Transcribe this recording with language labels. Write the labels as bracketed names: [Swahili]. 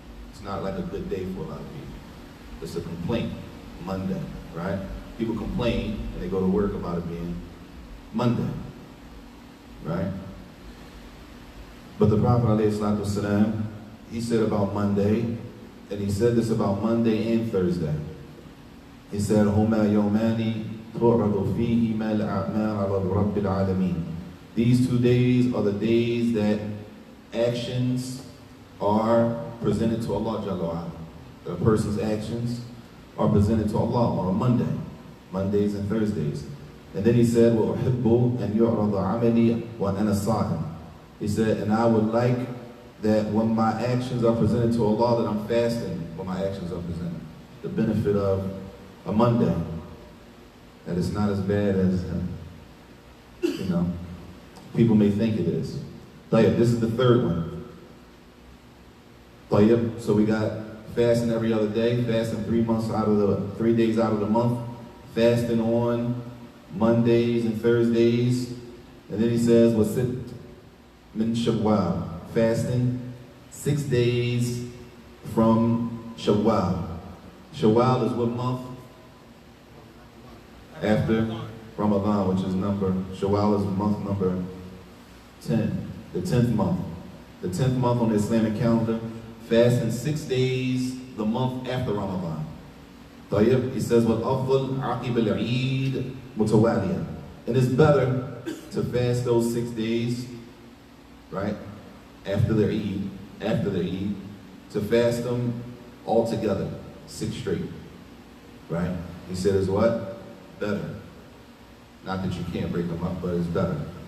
[English] It's not like a good day for a lot of people. It's a complaint, Monday, right? People complain and they go to work about it being Monday, right? But the Prophet ﷺ, he said about Monday, and he said this about Monday and Thursday. He said, [Arabic] هُمَا يَوْمَانِ تُعْرَضُ فِيهِمَا الْأَعْمَالُ عَلَى رَبِّ الْعَالَمِينَ. [English] These 2 days are the days that actions are presented to Allah Jalla wa'ala. The person's actions are presented to Allah on a Monday, Mondays and Thursdays. And then he said, [Arabic] وَأُحِبُّ أَنْ يُعْرَضَ عَمَلِي وَأَنَا صَائِمٌ. [English] He said, and I would like that when my actions are presented to Allah, that I'm fasting when my actions are presented. The benefit of a Monday, that it's not as bad as, people may think it is. طيب, this is the third one. طيب, so we got fasting every other day, fasting 3 days out of the month, fasting on Mondays and Thursdays, and then he says, [Arabic] وَسِتْ مِنْ شَوَّالٍ, [English] fasting 6 days from Shawwal. Shawwal is what month? After Ramadan, which is Shawwal is month number 10, the 10th month. The 10th month on the Islamic calendar, fasting 6 days the month after Ramadan. [Arabic] طيب, [English] he says, [Arabic] وَالْأَفْضَلْ عَقِبَ الْعِيدِ مُتَوَالِيًا. [English] And it's better to fast those 6 days, right, after the Eid, to fast them all together, 6 straight, right? He said it's what? Better. Not that you can't break them up, but it's better.